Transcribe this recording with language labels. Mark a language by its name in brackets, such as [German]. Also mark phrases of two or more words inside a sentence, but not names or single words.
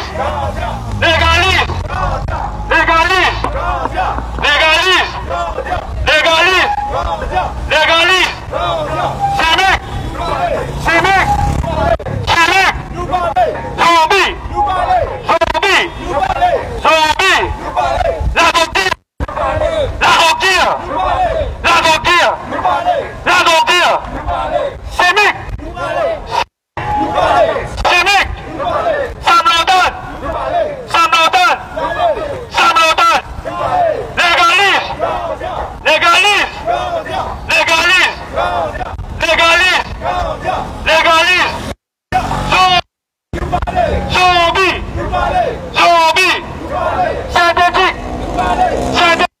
[French] Légalise! Légalise! Légalise! Légalise! Légalise! Chimique! Chimique! Chimique! Zombie! Zombie! Zombie! La docture! La docture! La docture! La docture! Chimique! Chimique! Sam Lotan! Sam Lotan! Sam Lotan! Légalise! Légalise! Légalise! Légalise! Légalise! Zombie! Zombie! Synthétique! Synthétique!